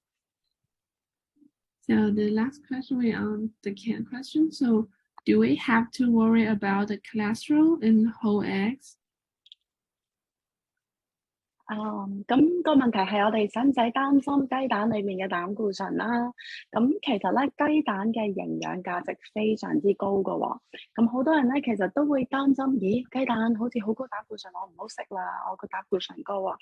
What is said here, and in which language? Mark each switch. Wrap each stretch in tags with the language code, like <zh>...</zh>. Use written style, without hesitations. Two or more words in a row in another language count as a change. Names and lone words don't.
<en>So the last question we on the canned question. So do we have to worry about the cholesterol in whole eggs?</en> <yue>咁個問題係我哋使唔使擔心雞蛋裡面嘅膽固醇啦？咁其實咧，雞蛋嘅營養價值非常之高㗎喎。咁好多人咧其實都會擔心，咦，雞蛋好似好高膽固醇，我唔好食啦，我個膽固醇高啊。</yue>